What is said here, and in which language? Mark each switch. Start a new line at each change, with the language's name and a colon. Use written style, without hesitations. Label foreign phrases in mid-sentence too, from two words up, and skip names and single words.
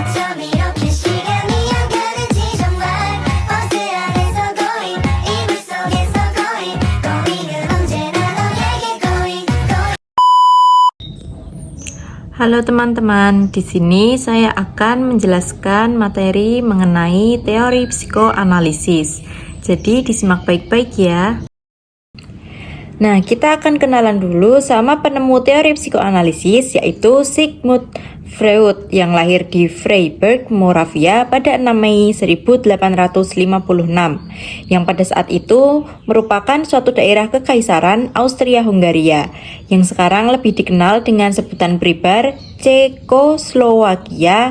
Korean: 밤 이렇게 시간이 안 가는지 정말 버스 안에서 going 이불 속에서 going 언제나 너에게 going.
Indonesian: Halo teman-teman, di sini saya akan menjelaskan materi mengenai teori psikoanalisis. Jadi disimak baik-baik ya. Nah, kita akan kenalan dulu sama penemu teori psikoanalisis, yaitu Sigmund Freud yang lahir di Freiburg, Moravia pada 6 Mei 1856, yang pada saat itu merupakan suatu daerah kekaisaran Austria-Hungaria, yang sekarang lebih dikenal dengan sebutan pribar Cekoslowakia.